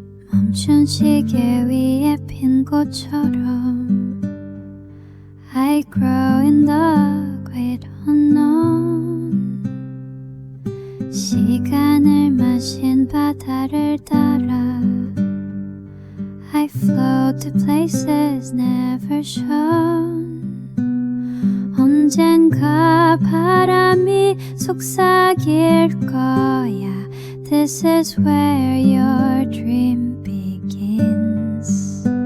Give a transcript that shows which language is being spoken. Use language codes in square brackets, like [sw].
[ko] 멈춘 시계 위에 핀 꽃처럼 [en] I grow in the great unknown. [ko] 시간을 마신 바다를 따라 [en] I float to places never shown. [ko] 언젠가 바람이 속삭일 거야. [en] This is where your dream begins.